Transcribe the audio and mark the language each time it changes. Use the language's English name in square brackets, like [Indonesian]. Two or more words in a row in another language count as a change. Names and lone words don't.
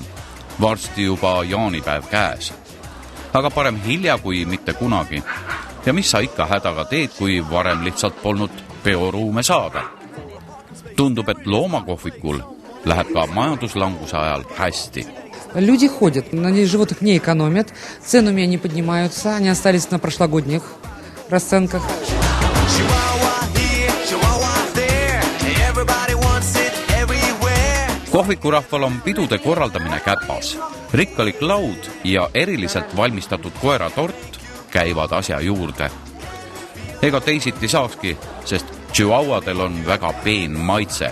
[Estonian] Varsti juba jaanipäev käes. Aga parem hilja kui mitte kunagi. Ja mis sa ikka hädaga teed, kui varem lihtsalt polnud peoruume saada? Tundub, et loomakohvikul läheb ka majanduslanguse ajal hästi. [Russian] Люди ходят, на животных не экономят, ценами не поднимаются, они остались на прошлогодних расценках. [Estonian] Kohvikurahval on pidude korraldamine käpas. Rikkalik laud ja eriliselt valmistatud koeratort käivad asja juurde. Ega teisiti saakski, sest Chihuahuadel on väga peen maitse.